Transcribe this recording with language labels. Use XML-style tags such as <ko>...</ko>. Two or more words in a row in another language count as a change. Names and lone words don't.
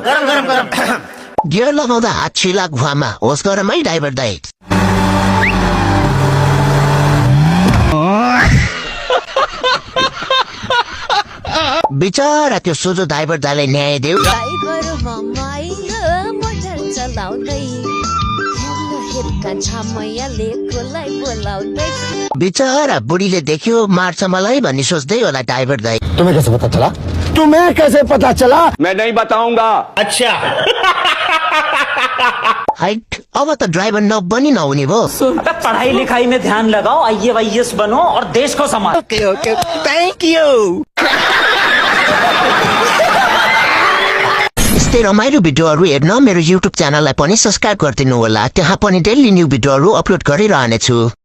<ne>गियर लगाउँदा हात छिला घुवामा होस् गरम है ड्राइभर दाइ बिचरा त्यो सोझो ड्राइभर दाइलाई न्याय देऊ बिचरा बुढीले देख्यो मार्छ मलाई भन्ने सोच्दै होला ड्राइभर दाइ</ne> <hi>तुम्हें कैसे पता चला मैं नहीं बताऊंगा। अच्छा</hi> <ne>हाइट अब त ड्राइभर नबनी नहुने भो</ne> <hi>पढ़ाई लिखाई में ध्यान लगाओ IAS बनो और देश को संभालो</hi> <en>okay thank you</en> <ne>यस्तै रमाइलो भिडियोहरू हेर्न मेरो युट्युब च्यानललाई पनि सब्स्क्राइब गरिदिनु होला त्यहाँ पनि</ne> <en>daily new</en> <ne>भिडियोहरू अपलोड गरिरहनेछु</ne>